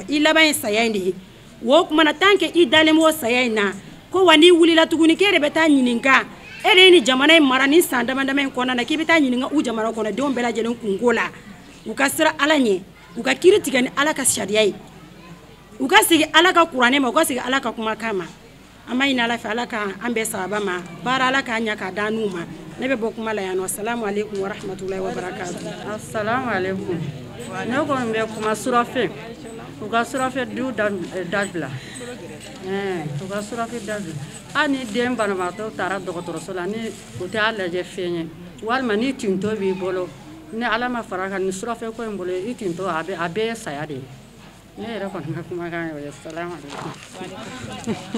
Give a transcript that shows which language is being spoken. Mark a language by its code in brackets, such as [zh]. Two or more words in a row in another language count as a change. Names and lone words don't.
[bm] i laban ye saya in de ye o tuma na [fr] tant que [bm] i dalen b'o saya in na ko wa n'i wulila tuguni k'e de bɛ taa ɲininka e de ye nin jamana in mara nin san dama dama in kɔnɔna na k'i bɛ taa ɲininka u jamana kɔnɔdenw bɛɛ lajɛlen kunko la u ka sira ala ɲɛ u ka kiri tigɛ ni ala ka sariya ye u ka segin ala ka kuranɛ ma u ka segin ala ka kumakan ma an b'a ɲini ala fɛ ala ka an bɛɛ sababa ma baara ala k'a ɲɛ k'a d'an n'u ma ne bɛ bɔ kuma la yan nɔ [ar] السلام عليكم ورحمة الله وبركاته. السلام عليكم. [bm] Ne kɔni bɛ kuma surafɛ u ka surafɛ du dabila u ka surafɛ dabila hali ni den banabagatɔ taara dɔgɔtɔrɔso la ni u t'a lajɛ fɛn ye walima ni tintɔ b'i bolo ni ala ma fara kan ni surafɛ ko in bolo i tintɔ a bɛɛ ye saya de ye ne yɛrɛ kɔni ka kumakan y'o ye [ar] السلام عليكم.